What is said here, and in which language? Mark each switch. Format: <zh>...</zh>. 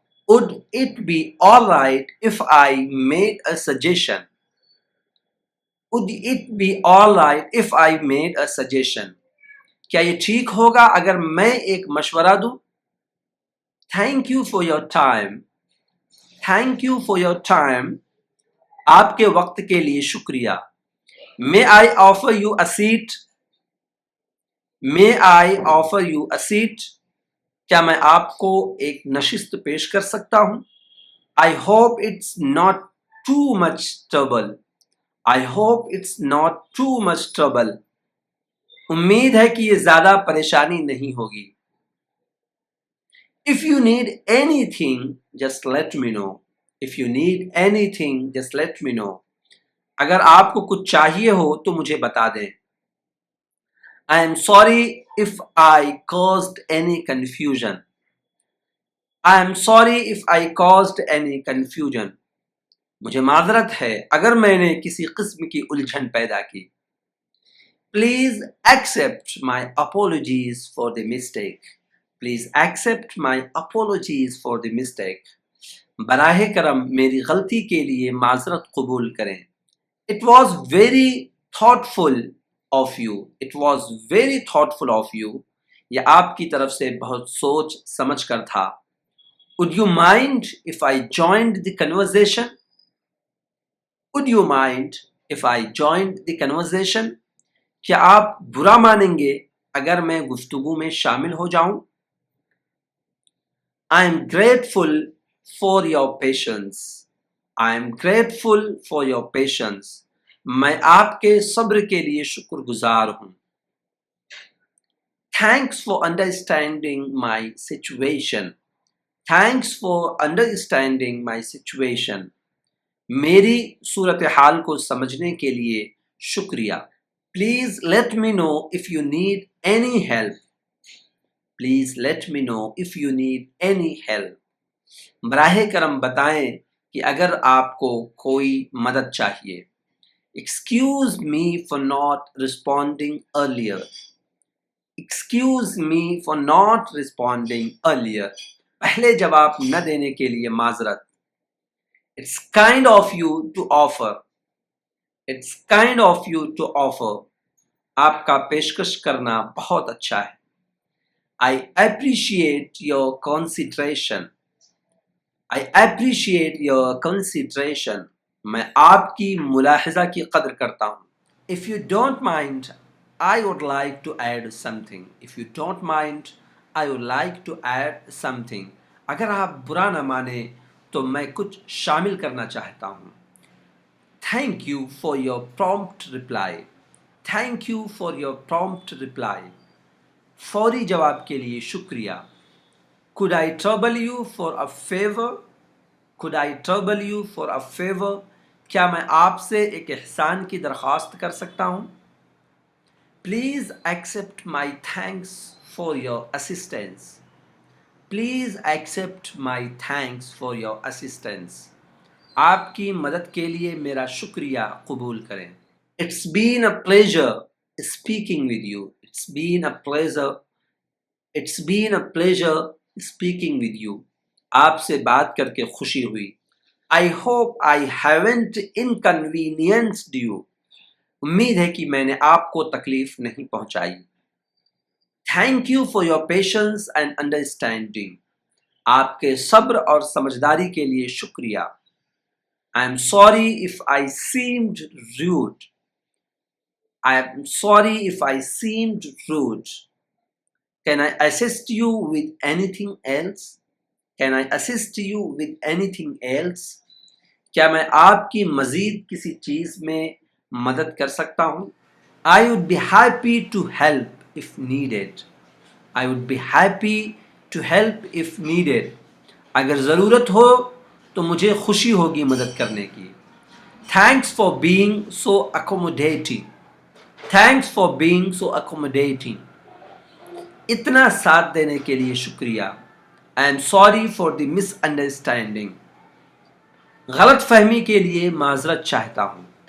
<en>Would it be all right if I made a suggestion? Would it be all right if I made a suggestion?</en> <hi>क्या ये ठीक होगा अगर मैं एक मशवरा दूं?</hi> <en>Thank you for your time. Thank you for your time.</en> <hi>आपके वक्त के लिए शुक्रिया.</hi> <en>May I offer you a seat? May I offer you a seat?</en> <hi>क्या मैं आपको एक नशिस्त पेश कर सकता हूं?</hi> <en>I hope it's not too much trouble. I hope it's not too much trouble.</en> <hi>उम्मीद है कि ये ज्यादा परेशानी नहीं होगी.</hi> <en>If you need anything, just let me know. If you need anything, just let me know.</en> <hi>अगर आपको कुछ चाहिए हो तो मुझे बता दें.</hi> <en>I am sorry if I caused any confusion. I am sorry if I caused any confusion.</en> <hi>मुझे माजरत है अगर मैंने किसी किस्म की उलझन पैदा की.</hi> <en>Please accept my apologies for the mistake. Please accept my apologies for the mistake.</en> <hi>बराहे करम मेरी गलती के लिए माजरत कबूल करें.</hi> <en>It was very thoughtful of you. It was very thoughtful of you.</en> <hi>यह आपकी तरफ से बहुत सोच समझ कर था.</hi> <en>Would you mind if I joined the conversation? Would you mind if I joined the conversation?</en> <hi>क्या आप बुरा मानेंगे अगर मैं गुफ्तगू में शामिल हो जाऊं?</hi> <en>I am grateful for your patience. I am grateful for your patience.</en> <hi>मैं आपके सब्र के लिए शुक्रगुजार हूं.</hi> <en>Thanks for understanding my situation. Thanks for understanding my situation.</en> <hi>मेरी सूरत हाल को समझने के लिए शुक्रिया.</hi> <en>Please let me know if you need any help. Please let me know if you need any help.</en> <hi>बराहे करम बताएं कि अगर आपको कोई मदद चाहिए.</hi> <en>Excuse me for not responding earlier. Excuse me for not responding earlier.</en> <hi>पहले जवाब न देने के लिए माजरत.</hi> <en>It's kind of you to offer. It's kind of you to offer.</en> <hi>आपका पेशकश करना बहुत अच्छा है.</hi> <en>I appreciate your consideration. I appreciate your consideration.</en> <hi>मैं आपकी मुलाहिजा की कदर करता हूँ.</hi> <en>If you don't mind, I would like to add something. If you don't mind, I would like to add something.</en> <hi>अगर आप बुरा न माने तो मैं कुछ शामिल करना चाहता हूँ.</hi> <en>Thank you for your prompt reply. Thank you for your prompt reply.</en> <hi>फौरी जवाब के लिए शुक्रिया.</hi> <en>Could I trouble you for a favor? Could I trouble you for a favor?</en> <hi>क्या मैं आपसे एक एहसान की दरख्वास्त कर सकता हूँ?</hi> <en>Please accept my thanks for your assistance. Please accept my thanks for your assistance.</en> <hi>आपकी मदद के लिए मेरा शुक्रिया कबूल करें.</hi> <en>It's been a pleasure speaking with you. It's been a pleasure. It's been a pleasure speaking with you.</en> <hi>आपसे बात करके खुशी हुई.</hi> <en>I hope I haven't inconvenienced you.</en> <hi>उम्मीद है कि मैंने आपको तकलीफ नहीं पहुंचाई.</hi> <en>Thank you for your patience and understanding.</en> <hi>आपके सब्र और समझदारी के लिए शुक्रिया.</hi> <en>I am sorry if I seemed rude. I am sorry if I seemed rude. Can I assist you with anything else? Can I assist you with anything else?</en> <hi>क्या मैं आपकी मज़ीद किसी चीज़ में मदद कर सकता हूँ?</hi> <en>I would be happy to help if needed. I would be happy to help if needed.</en> <hi>अगर ज़रूरत हो तो मुझे खुशी होगी मदद करने की।</hi> <en>thanks for being so accommodating,</en> <hi>thanks for being so accommodating, इतना साथ देने के लिए शुक्रिया।</hi> <en>I am sorry for the misunderstanding,</en> <hi>गलत फहमी के लिए माजरत चाहता हूँ।</hi>